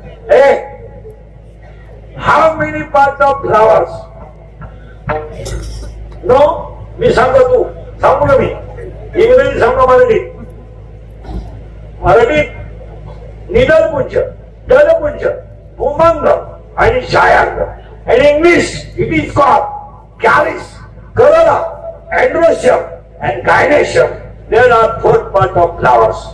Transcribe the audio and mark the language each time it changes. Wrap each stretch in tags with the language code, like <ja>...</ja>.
<en>Hey, how many parts of flowers? No?</en> <mr>मी सांगतो, तू सांगू ना. मी इंग्रजी सांगू, मराठीत निदलपुंज, दलपुंज, भूमंग आणि शायांग.</mr> <en>In English, it is called calyx, corolla, androecium, and gynoecium. There are 4 parts of flowers.</en>